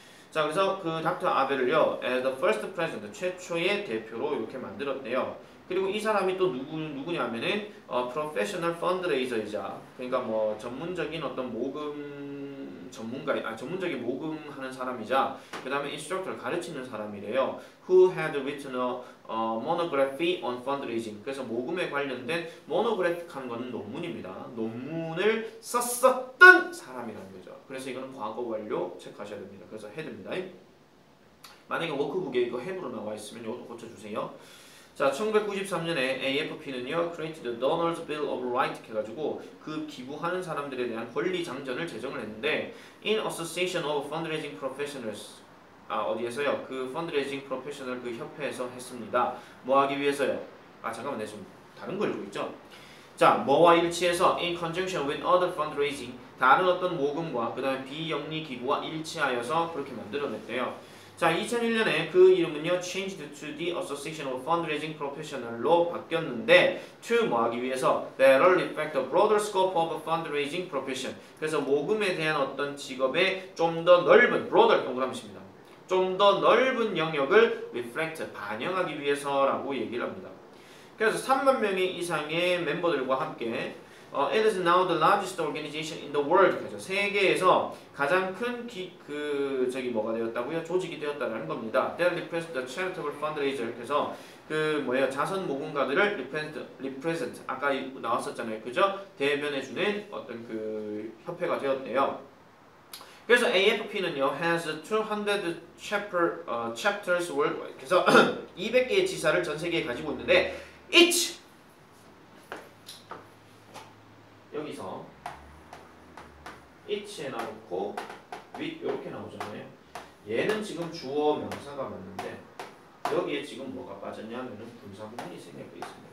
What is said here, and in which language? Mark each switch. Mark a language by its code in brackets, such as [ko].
[ko] 자, 그래서 그 닥터 아벨을요, [en] as the first president, [ko] 최초의 대표로 이렇게 만들었대요. 그리고 이 사람이 또 누구냐면은 [en] professional fundraiser [ko] 이자, 그러니까 뭐 전문적인 어떤 전문적인 모금하는 사람이자, 그 다음에 instructor를 가르치는 사람이래요. [en] Who had written a monography on fundraising. [ko] 그래서 모금에 관련된 monograph 하는 거는 논문입니다. 논문을 썼었던 사람이라는 거죠. 그래서 이거는 과거 완료 체크하셔야 됩니다. 그래서 head입니다. 만약에 워크북에 이거 head으로 나와 있으면 이것도 고쳐주세요. 자, 1993년에 AFP는요, [en] Created the Donors Bill of Rights [ko] 해가지고 그 기부하는 사람들에 대한 권리 장전을 제정을 했는데, [en] In Association of Fundraising Professionals, [ko] 어디에서요? 그 펀드레이징 프로페셔널 그 협회에서 했습니다. 뭐 하기 위해서요? 잠깐만, 내가 좀 다른 걸 읽고 있죠? 자, 뭐와 일치해서 [en] in conjunction with other fundraising, [ko] 다른 어떤 모금과 그 다음에 비영리 기구와 일치하여서 그렇게 만들어냈대요. 자, 2001년에 그 이름은요, [en] changed to the Association of Fundraising Professional [ko] 로 바뀌었는데, [en] to [ko] 뭐 하기 위해서 [en] better reflect the broader scope of fundraising profession. [ko] 그래서 모금에 대한 어떤 직업의 좀 더 넓은, broader 동그라미입니다. 좀 더 넓은 영역을 reflect, 반영하기 위해서라고 얘기를 합니다. 그래서 3만 명의 이상의 멤버들과 함께 [en] It is now the largest organization in the world. [ko] 그죠? 세계에서 가장 큰 뭐가 되었다고요? 조직이 되었다는 겁니다. [en] That represents the charitable fundraiser. [ko] 그래서 자선 모금가들을 represent 아까 나왔었잖아요, 그죠? 대변해주는 어떤 그 협회가 되었대요. 그래서 [en] AFP는요 has 200 chapters worldwide. [ko] 그래서 200개의 지사를 전 세계에 가지고 있는데 each 여기서 each에 나놓고 with 이렇게 나오잖아요. 얘는 지금 주어 명사가 맞는데 여기에 지금 뭐가 빠졌냐면은 분사구문이 생략되어 있습니다.